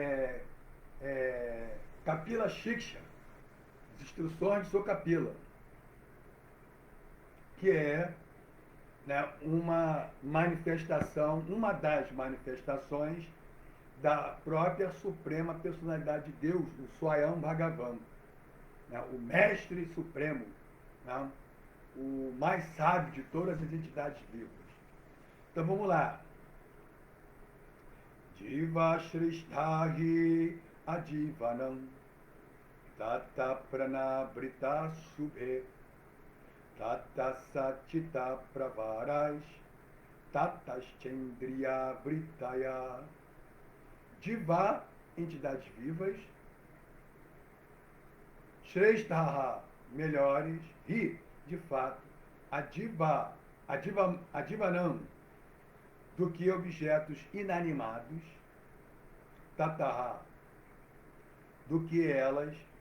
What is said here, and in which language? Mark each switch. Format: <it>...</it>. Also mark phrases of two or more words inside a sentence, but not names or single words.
<pt>Kapila Shiksha, as instruções de Sokapila, que é, né, uma das manifestações da própria Suprema Personalidade de Deus, o Swayam Bhagavan, né, o Mestre Supremo, né, o mais sábio de todas as entidades vivas. Então vamos lá.</pt> <sa>Jiva Shrishtahi Adivanam Tata Pranabrita Shubhe Tata Satchita Pravaras Tata Chendriya Britaya.</sa> <pt>Jiva, entidades vivas. Shreshtaha, melhores. E, de fato, Adivanam, do que objetos inanimados. Tataha, do que elas.</pt>